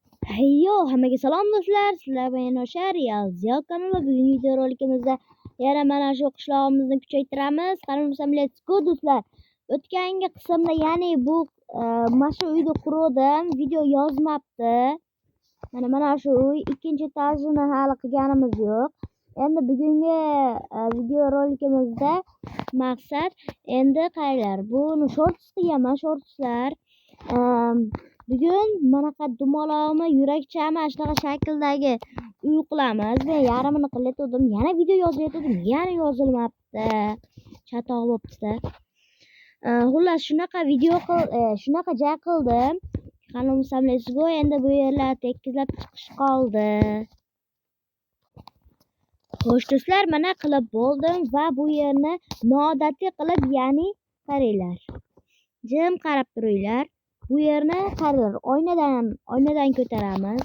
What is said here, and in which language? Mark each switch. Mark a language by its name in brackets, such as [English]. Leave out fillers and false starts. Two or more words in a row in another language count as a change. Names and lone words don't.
[Uzbek] Hayyo, hammaga salom do'stlar. Sizlar bilan Yoshar Ziyo kanali. Bugungi video rolikimizda yana mana shu qishlog'imizni kuchaytiramiz. Qani bo'lsam, [English] let's go do'stlar. [Uzbek] O'tgangi qismda, ya'ni bu mana shu uyni qurdim, video yozmabdi. Mana shu uy ikkinchi etajini hali qilganimiz yo'q. Endi bugungi video rolikimizda maqsad endi qaylar. Buni shorts qilganman, shortslar. Bugun manaqa dumalog'imi, yurakchami, shunaqa shakldagi uy qilamiz. Men yarmini qilayotgandim, yana video yozayotgandim, yana yozilmabdi. Chatoq bo'libdi. Xullas shunaqa video shunaqa joy qildim. Qani bo'lsam, [English] let's go. [Uzbek] Endi bu yerlar tekizlab chiqish qoldi. Xo'sh do'stlar, mana qilib bo'ldim va bu yerni noodatiy qilib, ya'ni qaranglar. Jim qarab turinglar. Bu yerni qaranglar, oynadan ko'taramiz.